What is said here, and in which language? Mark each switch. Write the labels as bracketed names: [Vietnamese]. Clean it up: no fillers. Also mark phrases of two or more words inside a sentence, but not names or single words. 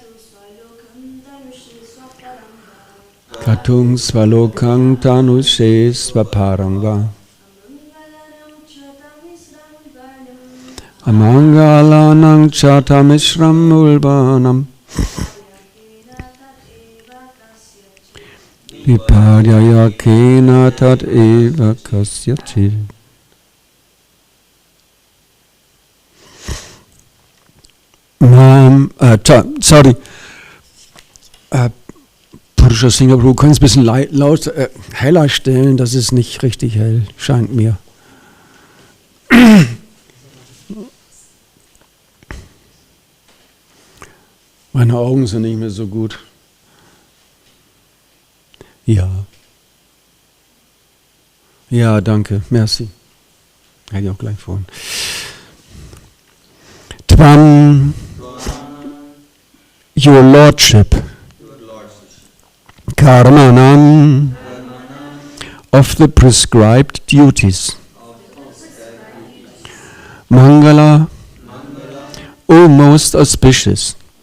[Sanskrit] katung svalokang tanushe svaparangva amangalanang chatamishram ulbanam viparyaya kena tat eva kasyachit. [English] Sorry. [German] Purusha Singer, du kannst ein bisschen laut, heller stellen, das ist nicht richtig hell, scheint mir. Meine Augen sind nicht mehr so gut. Ja. Ja, danke, merci. Hätte ich auch gleich vorhin. [Sanskrit] Tvam, [English] your lordship, karmanam, of the prescribed duties, mangala, O most auspicious,